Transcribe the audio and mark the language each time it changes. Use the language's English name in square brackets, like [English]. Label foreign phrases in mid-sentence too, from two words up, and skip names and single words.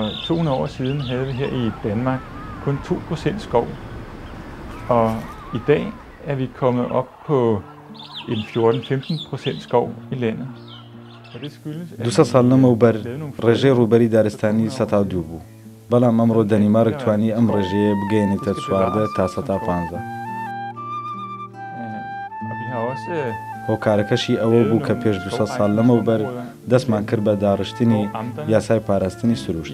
[Danish] 200 år siden havde vi her i Danmark kun 2% skov, og i dag er vi kommet op på en 14-15% skov i landet. Og det skyldes, at [Central Kurdish] 200 ساڵ لەمەوبەر ڕێژەی ڕووبەری دارستانی 102 بوو. بەڵام ئەمڕۆ دەنیمارک توانی ئەم ڕێژەیە بگەێنێتە 14 تا 115. هۆکارەکەشی ئەوە بوو کە پێش 200 ساڵ لەمەوبەر دەستمان کرد بە داڕشتنی یاسای پاراستنی سروشت.